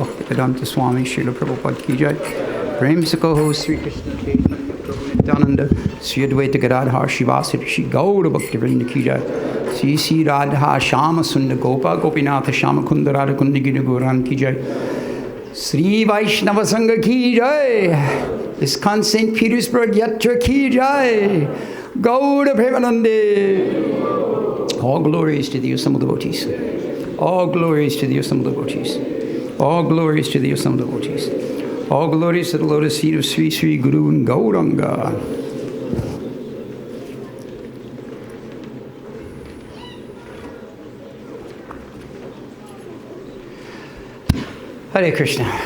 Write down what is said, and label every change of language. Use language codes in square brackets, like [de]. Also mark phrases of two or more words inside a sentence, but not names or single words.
[hi] भक्तिवेदान्त स्वामी श्रील प्रभुपाद की जय। प्रेम से कहो श्री कृष्ण चैतन्य प्रभु नित्यानन्द श्री अद्वैत गदाधर श्रीवासादि श्री गौर भक्तिविनोद की जय. श्री श्री राधा श्याम सुन्दर गोप गोपीनाथ श्याम कुण्ड राधा कुण्ड गीता गौरन की जय. श्री वैष्णव संघ की जय. इस्कॉन सेंट पीटर्सबर्ग यात्रा की जय. गौर प्रेमानन्दे. [en] All glories to the assembled devotees. All glories to the assembled devotees. All glories to the assembled devotees. All glories to the lotus feet of Sri Sri Guru and Gauranga. Hare Krishna.